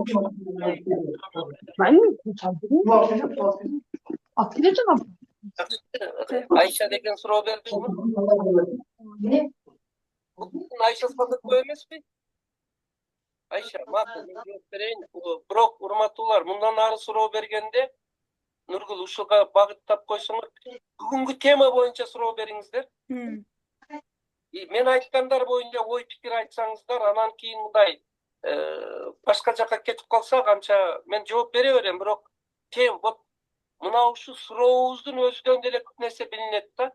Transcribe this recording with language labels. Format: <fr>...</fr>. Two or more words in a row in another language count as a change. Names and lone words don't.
<ky>Ошол Айша деген суроо бердиңби? Бүгүн Айше Садыклы эмесби? Айше, макул, мен жооп берейин. Бирок, урматтуулар, мындан ары суроо бергенде, Нургул ушуга багыттап койсоңор, бүгүнкү тема боюнча суроо бериңиздер. Мен айткандар боюнча ой пикир айтсаңыздар, анан кийин мындай башка жака кетип калса, канча мен жооп бере берем, бирок вот мына ушу сурообуздун өзүнөн деле көп нерсе билинет да.</ky>